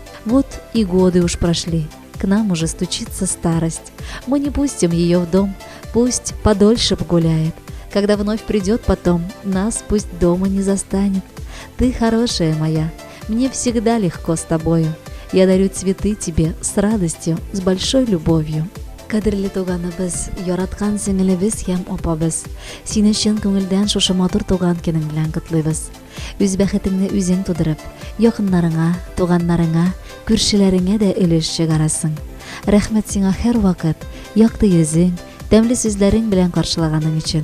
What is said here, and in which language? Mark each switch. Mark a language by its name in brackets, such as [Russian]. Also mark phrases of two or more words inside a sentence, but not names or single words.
[Russian] Вот и годы уж прошли, к нам уже стучится старость. Мы не пустим ее в дом, пусть подольше погуляет. Когда вновь придет потом, нас пусть дома не застанет. Ты хорошая моя, мне всегда легко с тобою. Я дарю цветы тебе с радостью, с большой любовью. [Tatar] Кадірлі туғаныбыз, яраткан сіңілібіз һәм апабыз, сине чын күңелдән шушы матур туган көнең белән котлыйбыз. Үз бәхетеңне үзең тудырып, якыннарыңа, туганнарыңа, күршеләреңә дә өлеш чыгарасың. Рәхмәт сиңа һәр вакыт, якты йөзең, тәмле сүзләрең белән каршылаганың өчен.